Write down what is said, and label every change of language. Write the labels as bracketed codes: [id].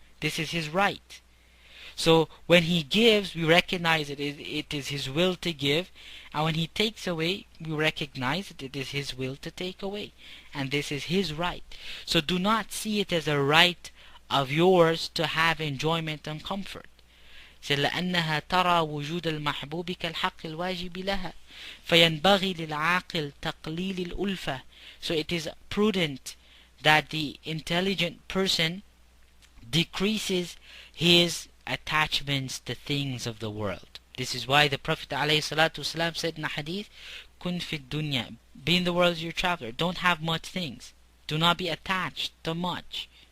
[en] This is his right. So when he gives, we recognize that it is his will to give, and when he takes away, we recognize that it is his will to take away, and this is his right. So do not see it as a right of yours to have enjoyment and comfort. [ar] لأنها ترى وجود المحبوب كالحق الواجب لها فينبغي للعاقل تقليل الألفة. [en] So it is prudent that the intelligent person decreases his attachments to things of the world. This is why the Prophet ﷺ said in a hadith, [ar] kun fi dunya, [en] be in the world as your traveler. Don't have much things. Do not be attached to much.